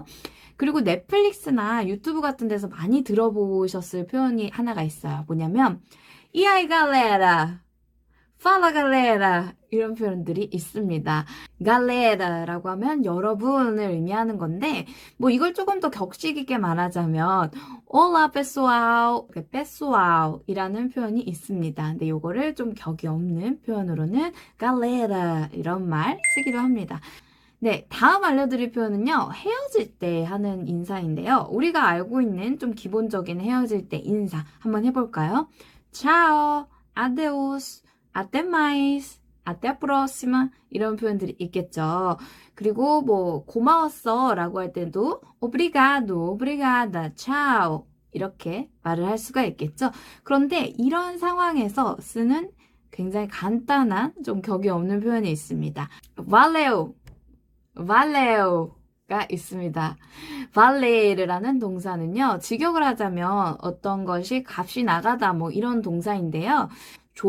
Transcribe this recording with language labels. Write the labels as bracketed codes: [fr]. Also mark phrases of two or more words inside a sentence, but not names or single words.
[ko] 그리고 넷플릭스나 유튜브 같은 데서 많이 들어보셨을 표현이 하나가 있어요. 뭐냐면 [pt] E aí galera Fala galera [ko] 이런 표현들이 있습니다. galera라고 하면 여러분을 의미하는 건데 뭐 이걸 조금 더 격식 있게 말하자면 [pt] Olá pessoal, pessoal [ko] 이라는 표현이 있습니다. 근데 요거를 좀 격이 없는 표현으로는 galera 이런 말 쓰기도 합니다. 네, 다음 알려드릴 표현은요, 헤어질 때 하는 인사인데요. 우리가 알고 있는 좀 기본적인 헤어질 때 인사 한번 해볼까요? [pt] Ciao, adeus, até mais, até a próxima [ko] 이런 표현들이 있겠죠. 그리고 뭐 고마웠어 라고 할 때도 [pt] obrigado, obrigada, ciao [ko] 이렇게 말을 할 수가 있겠죠. 그런데 이런 상황에서 쓰는 굉장히 간단한 좀 격이 없는 표현이 있습니다. [pt] valeu valeu [ko] 가 있습니다. valle라는 동사는요, 직역을 하자면 어떤 것이 값이 나가다 뭐 이런 동사인데요.